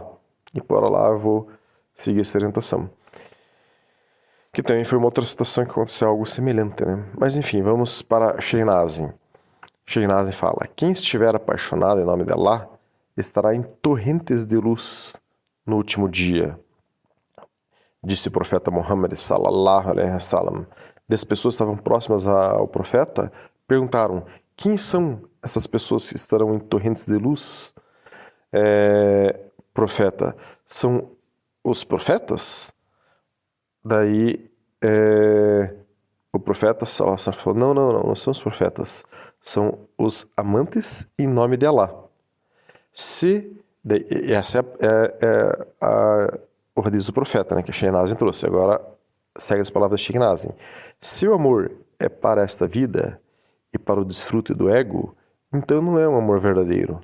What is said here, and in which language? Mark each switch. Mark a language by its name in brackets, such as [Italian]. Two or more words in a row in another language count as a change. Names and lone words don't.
[Portuguese] E por Allah eu vou seguir essa orientação. Que também foi uma outra situação que aconteceu algo semelhante, né? Mas enfim, vamos para Sheikh Nazim. Sheikh Nazim fala: quem estiver apaixonado em nome de Allah estará em torrentes de luz no último dia. Disse o profeta Muhammad [Arabic] صلى الله عليه وسلم. [Portuguese] As pessoas que estavam próximas ao profeta perguntaram: quem são essas pessoas que estarão em torrentes de luz? Profeta, são os profetas? Daí o profeta [Arabic] صلى الله عليه وسلم [Portuguese] falou: não são os profetas, são os amantes em nome de Allah. Essa é o hadith do profeta, né, que Sheikh Nazim trouxe. Agora segue as palavras de Sheikh Nazim. Se o amor é para esta vida e para o desfrute do ego, então não é um amor verdadeiro.